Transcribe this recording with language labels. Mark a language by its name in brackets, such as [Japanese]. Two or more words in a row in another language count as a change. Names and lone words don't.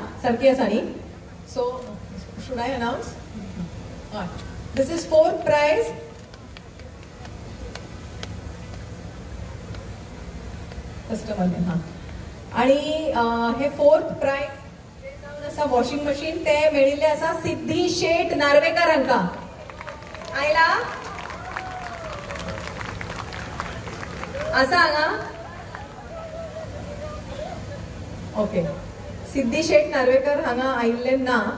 [Konkani] सारकी आसा न्ही. [English] So should I announce this is 4th prize. [Konkani] कस्टमर हां. आणि हे 4th प्राइज आसा वॉशिंग मशीन. ते मेळिल्ले आसा सिद्धी शेट नार्वेकर हांकां. आयला आसा हांगा. ओके सिद्धी शेट नार्वेकर हांगा आयिल्ले ना.